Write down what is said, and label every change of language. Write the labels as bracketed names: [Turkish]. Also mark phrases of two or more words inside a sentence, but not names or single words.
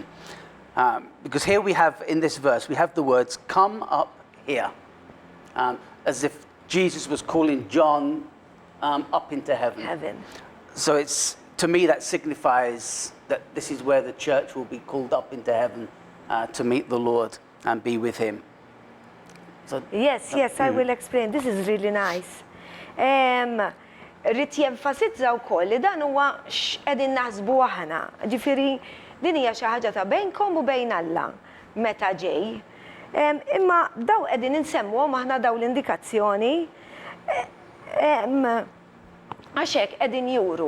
[English] Because here we have, in this verse, we have the words, come up here, as if Jesus was calling John up into heaven. So to me, that signifies that this is where the church will be called up into heaven to meet the Lord and be with him. So, Yes, I will explain. This is really nice. [Maltese] Rrit jenfasizza wkoll li dan huwa x'qegħdin naħsbu aħna. Ġifieri din hija xi ħaġa ta' bejnkom u bejn Alla meta ġej. Imma daw qegħdin insemmuhom aħna daw l-indikazzjoni għax hekk qegħdin juru.